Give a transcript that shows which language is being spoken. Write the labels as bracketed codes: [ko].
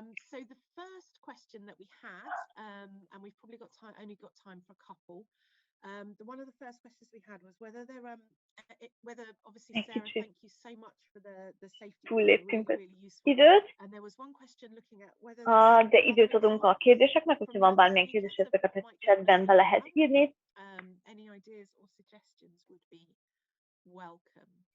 [en] So the first question that we had, and we've probably got time, only got time for a couple. One of the first questions we had was whether whether obviously Sarah, thank you so much for the safety. [hu] Túlléptünk az [en] really useful. [hu] időt, [en] And there was one question looking at whether [hu] de időt adunk a kérdéseknek, hogyha van bármilyen kérdéseket a chatben be lehet írni. [en] Any ideas or suggestions would be welcome.